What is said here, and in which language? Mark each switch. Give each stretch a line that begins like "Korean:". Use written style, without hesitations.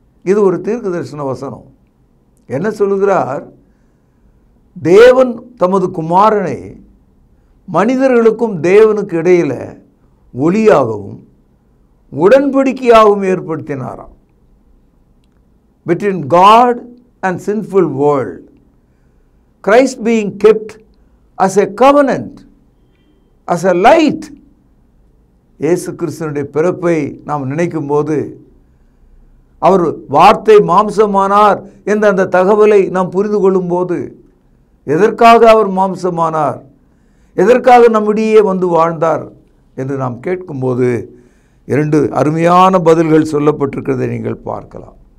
Tamil: இது ஒரு தீர்க்கதரிசன வசனம். என்ன சொல்லுகிறார்? தேவன் தமது குமாரனை மனிதர்களுக்கும் தேவனுக்கு இடையில் ஒளியாகவும் உடன்படிக்கையாகவும் ஏற்படுத்தினாராம்.
English: Between God and sinful world, Christ being kept as a covenant, as a light.
Tamil: இயேசு கிறிஸ்துவினுடைய பிறப்பை நாம் நினைக்கும் போது, அவர் வார்த்தை மாம்சமானார் என்ற அந்த தகவலை நாம் புரிந்து கொள்ளும் போது, எதற்காக அவர் மாம்சமானார், எதற்காக நம்மிடையே வந்து வாழ்ந்தார் என்று நாம் கேட்கும்போது 2 அருமையான பதில்கள் சொல்லப்பட்டிருக்கிறதை நீங்கள் பார்க்கலாம்.